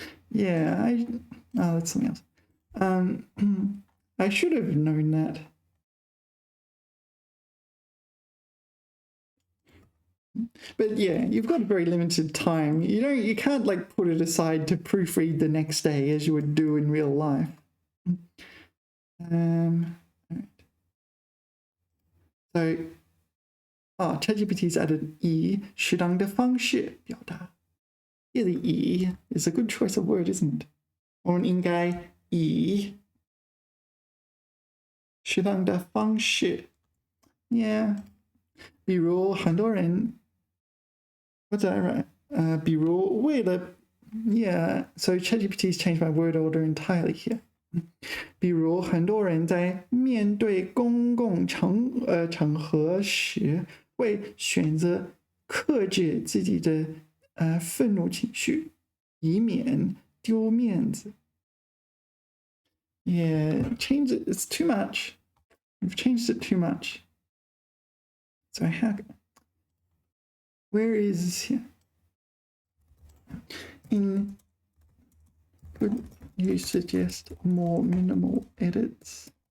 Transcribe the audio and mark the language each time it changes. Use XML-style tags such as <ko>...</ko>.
<en>Yeah, that's something else. I should have known that. But yeah, you've got very limited time. You can't like put it aside to proofread the next day as you would do in real life. So, ChatGPT's added</en> <zh>以适当的方式表达。</zh> <en>Here the 以 is a good choice of word, isn't it?</en> <zh>我们应该以适当的方式。</zh> <en>Yeah.</en> <zh>比如很多人</zh> <en>What's that right?</en> <zh>比如为了</zh> <en>Yeah, so ChatGPT's changed my word order entirely here.</en> <zh>比如很多人在面对公共场合时会选择克制自己的愤怒情绪，以免丢面子。</zh> <en>Yeah, change it. It's too much. You've changed it too much. So where is here? Could you suggest more minimal edits?</en>